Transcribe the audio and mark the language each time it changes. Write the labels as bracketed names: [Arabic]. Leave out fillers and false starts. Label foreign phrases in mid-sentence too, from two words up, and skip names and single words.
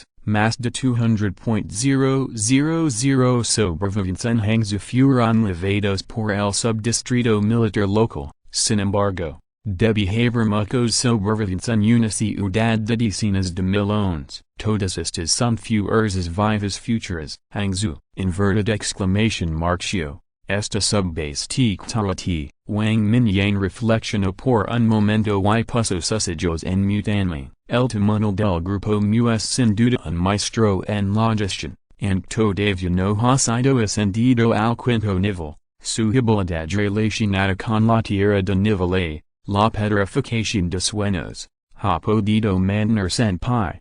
[Spanish] Más de 200.000 sobrevivientes en Hangzhou fueron levados por el subdistrito militar local. Sin embargo, debe haber muchos sobrevivientes en una ciudad de decenas de millones. Todas estas son fuerzas vivas futuras. Hangzhou, [English] inverted exclamation mark [Spanish] shio. Esta subbase tic-tarati, Wang Mingyang reflexionó por un momento y puso sus ojos en mutanme. El tamaño del grupo mu es sin duda un maestro en la gestión, and todavía no ha sido ascendido al quinto nivel. Su habilidad relacionada con la tierra de nivel A, la petrificación de sueños, ha podido mantenerse en pie.